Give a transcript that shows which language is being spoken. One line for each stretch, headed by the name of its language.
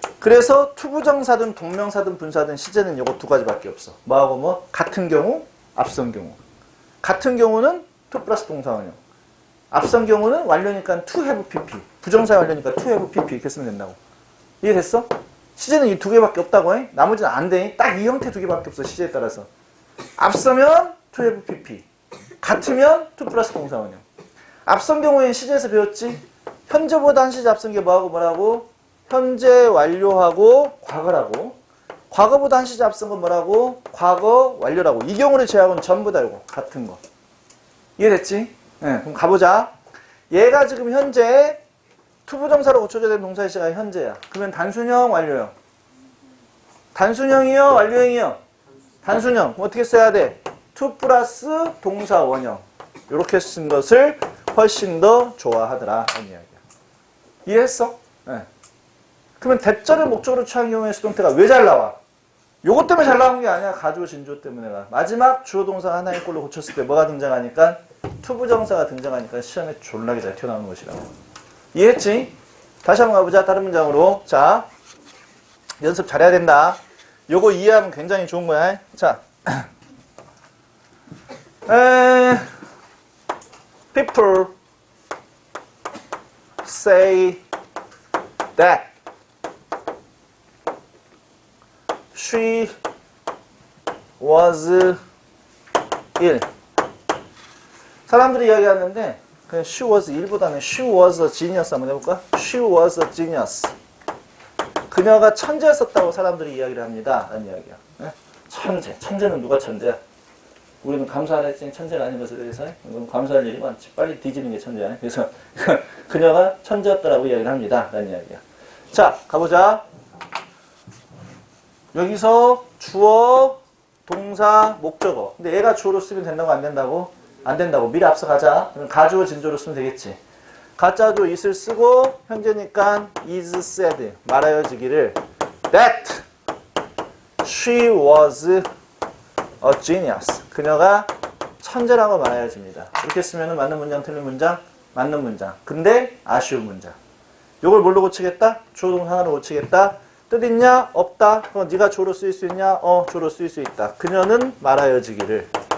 Korean: 그래서 투부정사든 동명사든 분사든 시제는 요거 두 가지밖에 없어. 뭐하고 뭐? 같은 경우, 앞선 경우. 같은 경우는 to 플러스 동사원형. 앞선 경우는 완료니까 to have pp. 부정사 완료니까 to have pp 이렇게 쓰면 된다고. 이해됐어? 시제는 이 두 개밖에 없다고 해. 나머지는 안 돼. 딱 이 형태 두 개밖에 없어. 시제에 따라서. 앞서면 to have pp. 같으면 to 플러스 동사원형. 앞선 경우에는 시제에서 배웠지? 현재보다 한 시제 앞선 게 뭐하고 뭐라고? 현재 완료하고 과거라고. 과거보다 한 시제 앞선 건 뭐라고? 과거 완료라고. 이 경우를 제외하고는 전부 다 이거 같은 거. 이해됐지? 네, 그럼 가보자. 얘가 지금 현재 투부정사로 고쳐져야 되는 동사의 시제가 현재야. 그러면 단순형, 완료형. 단순형이요, 완료형이요? 단순형. 그럼 어떻게 써야 돼? to 플러스 동사 원형. 이렇게 쓴 것을 훨씬 더 좋아하더라. 이런 이야기야. 이해했어? 네. 그러면 대절을 목적으로 취한 경우에 수동태가 왜 잘 나와? 요것 때문에 잘 나온 게 아니야. 가주어 진주어 때문에가. 마지막 주어 동사가 하나의 꼴로 고쳤을 때 뭐가 등장하니까? 투부정사가 등장하니까 시험에 졸라게 잘 튀어나오는 것이라고. 이해했지? 다시 한번 가보자. 다른 문장으로. 자, 연습 잘해야 된다. 요거 이해하면 굉장히 좋은 거야.
English: 자, people say that she was ill.
Korean: 사람들이 이야기하는데 그냥
English: she was ill
Korean: 보다는
English: she was a genius
Korean: 한번 해볼까?
English: She was a genius.
Korean: 그녀가 천재였었다고 사람들이 이야기를 합니다. 라는 이야기야. 네? 천재. 천재는 누가 천재야? 우리는 감사를 했지 천재가 아닌 것에 대해서 감사할 일이 많지. 빨리 뒤지는 게 천재야. 그래서 그녀가 천재였다라고 이야기를 합니다. 라는 이야기야. 자, 가보자. 여기서 주어, 동사, 목적어. 근데 얘가 주어로 쓰면 된다고 안 된다고? 안 된다고. 미리 앞서 가자. 그럼 가주어, 진주어로 쓰면 되겠지. 가짜도 is을 쓰고 현재니까
English: is said.
Korean: 말하여지기를
English: that she was a genius.
Korean: 그녀가 천재라고 말하여집니다. 이렇게 쓰면 맞는 문장, 틀린 문장, 맞는 문장. 근데 아쉬운 문장. 요걸 뭘로 고치겠다? 주어 동사 하나로 고치겠다. 뜻 있냐? 없다. 그럼 네가 주어로 쓰일 수 있냐? 주어로 쓰일 수 있다. 그녀는 말하여지기를.